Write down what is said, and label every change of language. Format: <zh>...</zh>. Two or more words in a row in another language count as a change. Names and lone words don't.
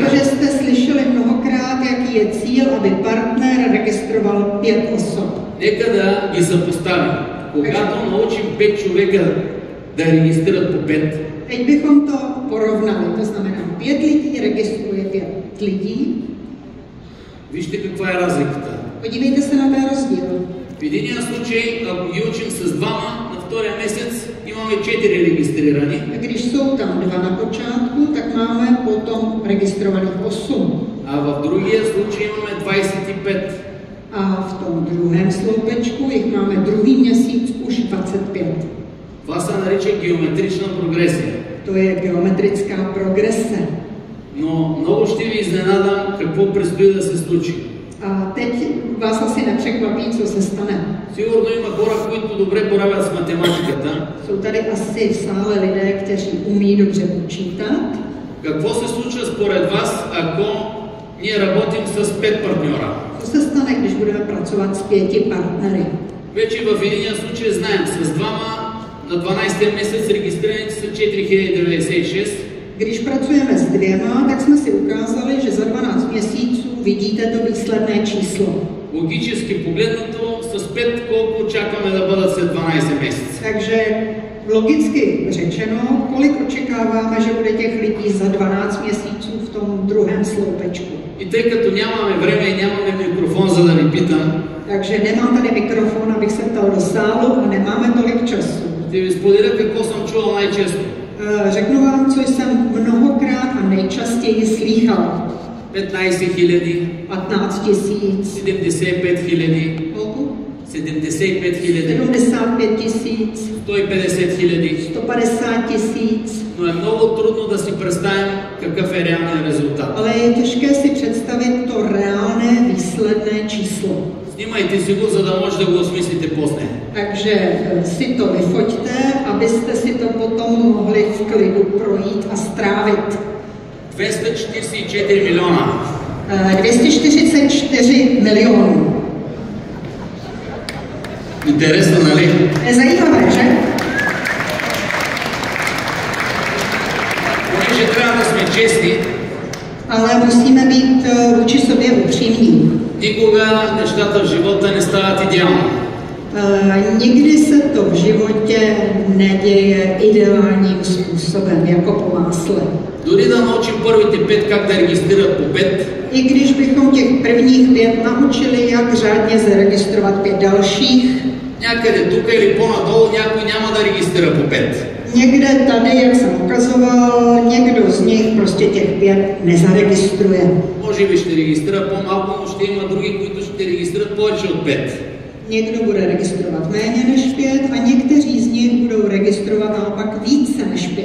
<cs>Protože jste slyšeli mnohokrát, jaký je cíl, aby partner registroval 5 osob.</cs> <bg>Нека да ги съпоставим. Когато научим 5 човека да регистрират по 5,</bg> <cs>Teď bychom to porovnali, to znamená 5 lidí registruje 5 lidí.</cs> <bg>вижте каква е разликата.</bg> <cs>Podívejte se na ten rozdíl.</cs> <bg>В единия случай, ако ги учим с двама, на втория месец имаме 4 регистрирани.</bg> <cs>Když jsou tam 2 na počátku, tak máme potom registrovaných 8.</cs> <bg>А в другия случай имаме 25.</bg> <cs>A v tom druhém sloupečku jich máme druhý měsíc už 25.</cs> <bg>Това се нарича геометрична прогресия.</bg> <cs>To je geometrická progrese.</cs> <bg>Но много ще ви изненадам какво предстои да се случи.</bg> <cs>A teď vás asi nepřekvapí, co se stane.</cs> <bg>Сигурно има хора, които добре боравят с математиката.</bg> <cs>Jsou tady asi v sále lidé, kteří umí dobře počítat.</cs> <bg>Какво се случва според вас, ако ние работим с 5 партньора?</bg> <cs>Co se stane, když budeme pracovat s 5 partnery?</cs> <bg>Вече в единия случай знаем, с двама на 12 месец регистрираните са 4096.</bg> <cs>Když pracujeme s 2, tak jsme si ukázali, že za 12 měsíců vidíte to výsledné číslo.</cs> <bg>Логически погледнато, с 5 колко очакваме да бъдат след 12 месеца.</bg> <cs>Takže logicky řečeno, kolik očekáváme, že bude těch lidí za 12 měsíců v tom druhém sloupečku.</cs> <bg>И тъй като нямаме време и нямаме микрофон, за да ви питам,</bg> <cs>Takže nemám tady mikrofon, abych se ptal do sálu a nemáme tolik času.</cs> <bg>ще ви споделя какво съм чувал най-често.</bg> <cs>Řeknu vám, co jsem mnohokrát a nejčastěji slýchal.</cs> <bg>15 хиляди,</bg> <cs>15 000.</cs> <bg>75 хиляди,</bg> <cs>Kolik?</cs> <bg>75 хиляди,</bg> <cs>75 000.</cs> <bg>150 хиляди.</bg> <cs>150 000.</cs> <bg>Но е много трудно да си представим какъв е реалният резултат.</bg> <cs>Ale je těžké si představit to reálné výsledné číslo.</cs> <bg>Снимайте си го, за да може да го осмислите после.</bg> <cs>Takže si to vyfoťte, abyste si to potom mohli v klidu projít a strávit.</cs> <bg>244 милиона.</bg> <cs>244 milionů.</cs> <bg>Интересно, нали?</bg> <cs>Je zajímavé, že?</cs> <bg>Понеже трябва да сме честни,</bg> <cs>Ale musíme být vůči sobě upřímní.</cs> <bg>никога нещата в живота не стават идеално.</bg> <cs>Nikdy se to v životě neděje ideálním způsobem, jako po másle.</cs> <bg>Дори да научим първите 5 как да регистрират по 5,</bg> <cs>I když bychom těch prvních 5 naučili, jak řádně zaregistrovat 5 dalších,</cs> <bg>Някъде тук или по-надолу някой няма да регистрира по 5.</bg> <cs>Někde tady, jak jsem ukazoval, někdo z nich prostě těch 5 nezaregistruje.</cs> <bg>Може би ще регистрира по-малко, но ще има други, които ще регистрират повече от 5.</bg> <cs>Někdo bude registrovat méně než 5 a někteří z nich budou registrovat naopak více než 5.</cs>